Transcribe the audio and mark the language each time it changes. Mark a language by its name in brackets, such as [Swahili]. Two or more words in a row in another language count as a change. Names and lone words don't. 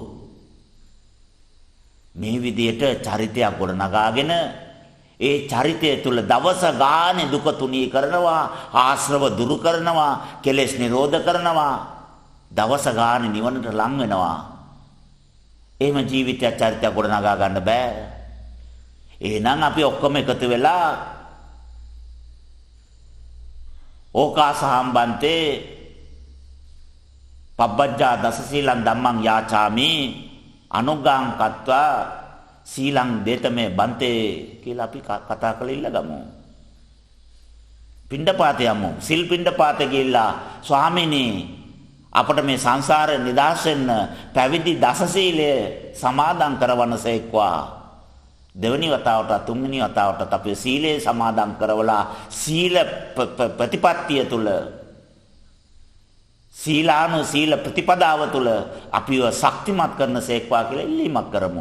[Sinhala] මේ විදියට චරිතයක් ගොඩනගාගෙන ඒ චරිතය තුල දවස ගානේ දුක තුනී කරනවා, ආශ්‍රව දුරු කරනවා, කෙලෙස් නිරෝධ කරනවා, දවස ගානේ නිවනට ලං වෙනවා. එහෙම ජීවිතයක් චරිතයක් ගොඩනගා ගන්න බෑ. එහෙනම් අපි ඔක්කොම එකතු වෙලා [Pali] ඕකාසහම්බන්තේ පබ්බජ්ජා දසසීලං ධම්මං යාචාමි අනුග්ගං කତ୍වා සීලං දේතමේ බන්තේ [Sinhala] කියලා අපි කතා කරලා ඉල්ලගමු. පිණ්ඩපාතේ යමු. සිල් පිණ්ඩපාතේ ගිහිල්ලා ස්වාමීනි අපට මේ සංසාරේ නිදහස් වෙන්න පැවිදි දසසීලය සමාදන් කරවනසේක්වා. දෙවනි වතාවට තුන්වෙනි වතාවට අපි සීලය සමාදන් කරවලා සීල ප්‍රතිපත්තිය තුල සීල ප්‍රතිපදාව තුල අපිව ශක්තිමත් කරනසේක්වා කියලා ඉල්ලීමක් කරමු.